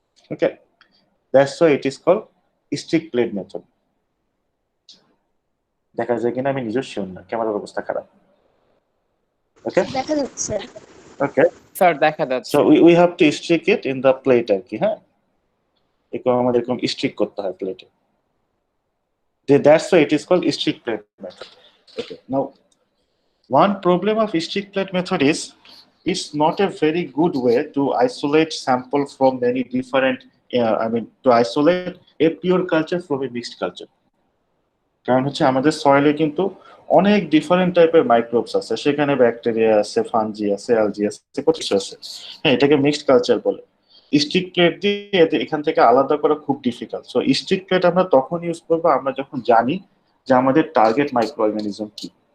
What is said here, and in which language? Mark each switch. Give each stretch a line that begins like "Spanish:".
English: Okay, that's why it is called streak plate method.
Bangla: দেখা যায় কিনা আমি নিজের শিওর না, ক্যামেরার অবস্থা খারাপ।
English: okay,
Bangla: দেখা যাচ্ছে।
English: okay,
Bangla: স্যার দেখা যাচ্ছে।
English: so we have to stick it in the plate
Bangla: আর কি, হ্যাঁ, এরকম আমাদের এরকম স্ট্রিক করতে হয় প্লেটে।
English: That's why it is called strict plate method. Okay. Now, one problem of strict plate method is it's not a very good way to isolate sample from many different. To isolate a pure culture from a mixed culture.
Bangla: কারণ হচ্ছে আমাদের সয়েলে কিন্তু অনেক different টাইপের microbes আছে, সেখানে bacteria আছে, fungi আছে, অ্যালজি আছে, কত কিছু আছে। হ্যাঁ, এটাকে মিক্সড কালচার বলে। স্ট্রিক প্লেট দিয়ে এখান থেকে আলাদা করা খুব ডিফিকাল্ট। সো স্ট্রিক প্লেট আমরা তখন ইউজ করবো আমরা যখন জানি যে আমাদের টার্গেট মাইক্রো অর্গানিজম কি।